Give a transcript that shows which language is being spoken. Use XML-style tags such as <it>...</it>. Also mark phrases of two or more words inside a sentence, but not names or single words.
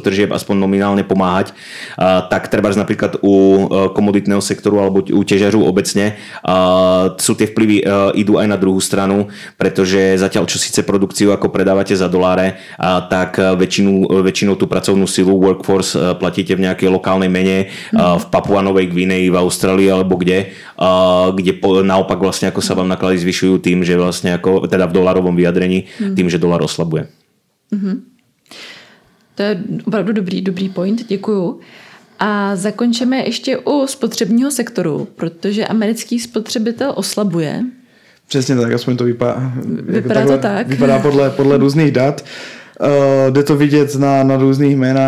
<sk>tržieb aspoň nominálne pomáhať, tak treba napríklad u komoditného sektoru alebo u ťažiarov obecne sú tie vplyvy idú aj na druhú stranu, pretože zatiaľ čo síce produkciu ako predávate za doláre, tak väčšinou tú pracovnú silu workforce platíte v nejakej lokálnej mene v Papua Novej Gvineji, v Austrálii alebo kde naopak vlastne ako sa vám náklady zvyšujú tým, že vlastne ako teda v dolárovom vyjadrení, tým, že dolár oslabuje.</sk> <cs>To je opravdu dobrý point, děkuju. A zakončíme ještě u spotřebního sektoru, protože americký spotřebitel oslabuje. Přesně tak, aspoň to vypadá to tak. Vypadá podle různých dat. Jde to vidět na různých jménách.</cs>